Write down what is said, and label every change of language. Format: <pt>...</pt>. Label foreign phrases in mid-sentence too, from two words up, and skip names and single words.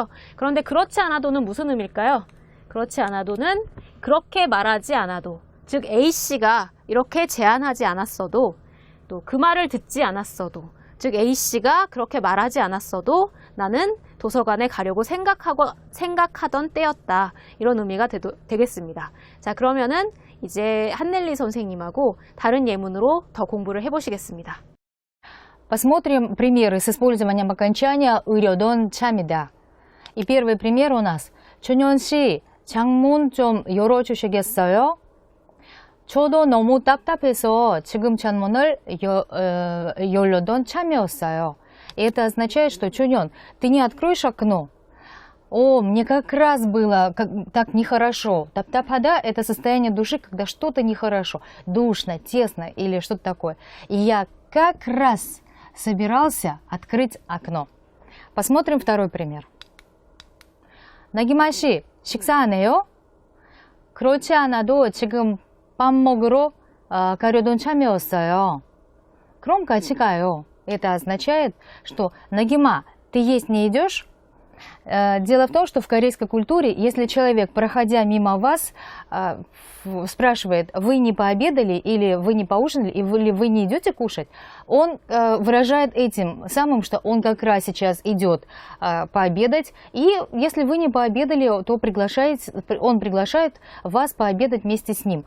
<ko>그런데 그렇지 않아도는 무슨 의미일까요? 그렇지 않아도는 그렇게 말하지 않아도, 즉 A씨가 이렇게 제안하지 않았어도, 또 그 말을 듣지 않았어도, 즉 A씨가 그렇게 말하지 않았어도 나는 도서관에 가려고 생각하던 때였다. 이런 의미가 되겠습니다. 자, 그러면은 이제 한넬리 선생님하고 다른 예문으로 더 공부를 해보시겠습니다.</ko> <ru>Посмотрим примеры с использованием окончания</ru> <ko>으려던 참이다.</ko> <ru>И первый пример у нас.</ru> <ko>준현 씨, 창문 좀 열어주시겠어요? 저도 너무 답답해서 지금 창문을 열려던 참이었어요.</ko> <ru>И это означает, что Чуньон, ты не откроешь окно? О, мне как раз было так нехорошо. Таптапада – это состояние души, когда что-то нехорошо, душно, тесно или что-то такое. И я как раз собирался открыть окно. Посмотрим второй пример.</ru> <ko>나기마 씨, 식사하네요? 그렇지 않아도 지금 밥 먹으러 가려던 참이었어요. 그럼 같이 가요.</ko> <ru>Это означает, что Нагима, ты есть не идешь? Дело в том, что в корейской культуре, если человек, проходя мимо вас, спрашивает, вы не пообедали или вы не поужинали, или вы не идете кушать, он выражает этим самым, что он как раз сейчас идет пообедать, и если вы не пообедали, то он приглашает вас пообедать вместе с ним.</ru>